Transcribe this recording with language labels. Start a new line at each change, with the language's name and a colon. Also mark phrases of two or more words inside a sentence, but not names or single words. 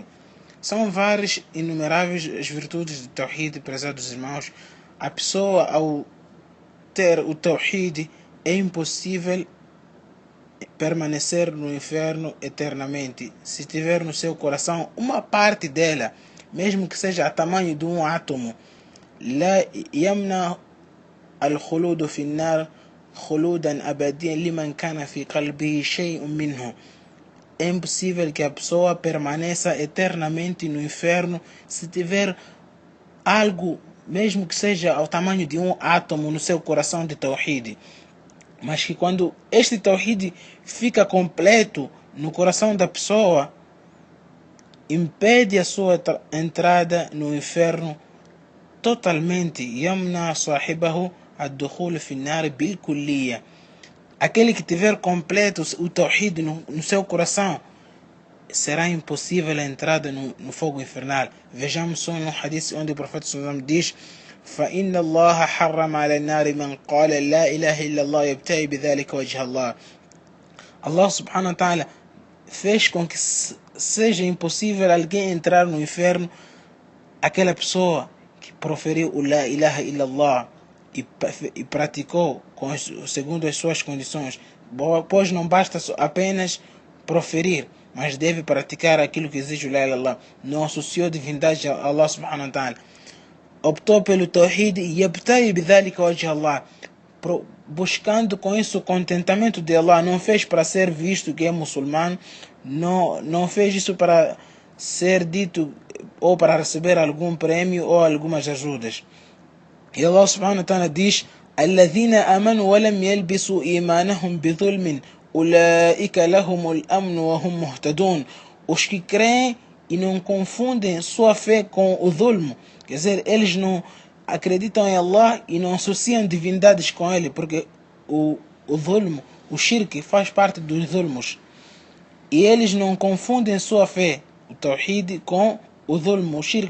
Portuguese: São várias, inumeráveis as virtudes do Tawhid, prezados irmãos. A pessoa, ao ter o Tawhid, é impossível permanecer no inferno eternamente. Se tiver no seu coração uma parte dela, mesmo que seja a tamanho de um átomo,
Arabic: لا يمنع الخلود في النار خلودا أبديا لمن كان في قلبه شيء منه.
Portuguese: É impossível que a pessoa permaneça eternamente no inferno se tiver algo, mesmo que seja ao tamanho de um átomo, no seu coração de Tawhid. Mas que quando este Tawhid fica completo no coração da pessoa, impede a sua entrada no inferno totalmente.
Arabic: يمنع صاحبه الدخول في النار بالكلية.
Portuguese: Aquele que tiver completo o Tawhid no seu coração, será impossível a entrada no fogo infernal. Vejamos só no hadith onde o profeta sallallahu diz:
Arabic: فإن الله حرم على النار من قال لا إله إلا الله يبتغي بذلك وجه الله.
Portuguese: Allah
Arabic: سبحانه وتعالى
Portuguese: fez com que seja impossível alguém entrar no inferno, aquela pessoa que proferiu o
Arabic: لا إله إلا الله
Portuguese: e praticou segundo as suas condições, pois não basta apenas proferir, mas deve praticar aquilo que exige o
Arabic: لا إله إلا الله.
Portuguese: Não associou divindade a Allah
Arabic: سبحانه وتعالى.
Portuguese: Optou pelo Tawhid e
Arabic: يبتغي بذلك وجه الله,
Portuguese: buscando com isso o contentamento de Allah. Não fez para ser visto que é muçulmano, não fez isso para ser dito ou para receber algum prêmio ou algumas ajudas.
Arabic: E الله سبحانه وتعالى diz: الذين آمنوا ولم يلبسوا إيمانهم بظلم أولئك لهم الأمن وهم مهتدون.
Portuguese: Os que creem e não confundem sua fé com o zulmo, quer dizer, eles não acreditam em Allah e não associam divindades com ele, porque o zulmo, o shirk, faz parte dos zulmos. E eles não confundem sua fé, o Tawhid, com o zulmo, o shirk.